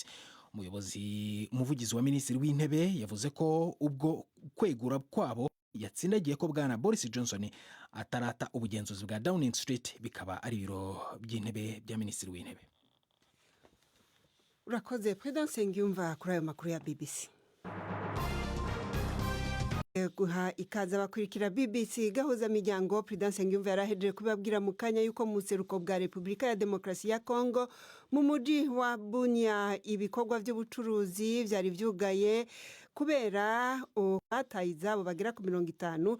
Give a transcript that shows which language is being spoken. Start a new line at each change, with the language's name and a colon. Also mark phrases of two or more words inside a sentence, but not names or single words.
Kinyarwanda: Umuvugizi wa minisitiri w'intebe yavuze ko ubwo kwegura kwabo yatsindagiye ko bwana Boris Johnson atarata ubugenzuzi bwa Downing Street, bikaba ari ibiro by'intebe bya minisitiri w'intebe.
Rundi: Urakoze Prudence Ngiyumva kuri ayo makuru ya BBC. Guha ikaze abakurikira BBC Gahuzamiryango. Prudence Ngiyumva yarahejeje kubabwira mu kanya yuko mu seruko bwa Repubulika ya Demokarasi ya Kongo mu mujyi wa Bunia ibikorwa by'ubucuruzi byari byugaye kubera bataye izabo bagera ku 50.